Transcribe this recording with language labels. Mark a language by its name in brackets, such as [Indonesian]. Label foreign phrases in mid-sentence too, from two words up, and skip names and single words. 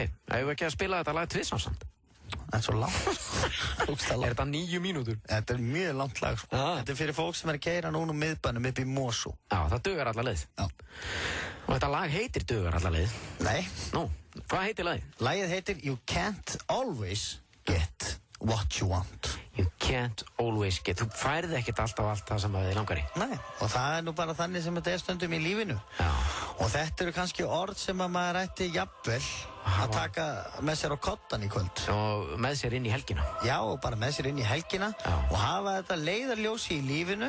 [Icelandic] Eigum við ekki að spila þetta lag tvisvarsamt? Það er svo langt. Er þetta 9 mínútur? Þetta er mjög langt lag, sko. Þetta er fyrir fólk sem er að keyra núna um miðbænum upp í Mosó. Já, það dugar alla leið. Já. Og þetta lag heitir dugar alla leið? Nei. Nú, hvað heitir lagið? Lagið heitir You Can't Always Get What You Want. [English] You can't always get. [Icelandic] Þú færði ekkert alltaf allt það sem þið langar í. Nei, og það er nú bara þannig sem þetta er stundum í lífinu. Já. Og þetta eru kannski orð sem að maður ætti jafnvel að taka með sér á kottan í kvöld. Og með sér inn í helgina. Já, og bara með sér inn í helgina. Já. Og hafa þetta leiðarljósi í lífinu.